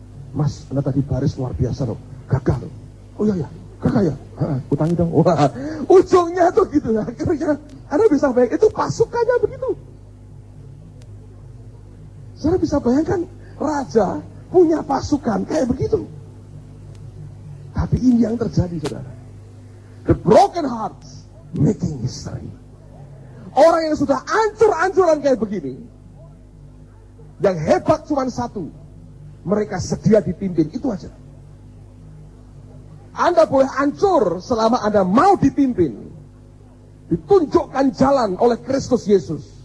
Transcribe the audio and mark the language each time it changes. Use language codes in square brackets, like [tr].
[id] Mas, Anda tadi baris luar biasa loh, gagal loh. Oh iya, gagal ya, utangi dong. Wah, ujungnya tuh gitu. Akhirnya Anda bisa bayangkan, itu pasukannya begitu. Saudara bisa bayangkan, raja punya pasukan kayak begitu. Tapi ini yang terjadi, saudara. [en] The broken hearts making history. [id] Orang yang sudah ancur-ancuran kayak begini, yang hebat cuma satu, mereka sedia dipimpin, itu aja. Anda boleh hancur selama Anda mau dipimpin, ditunjukkan jalan oleh Kristus Yesus.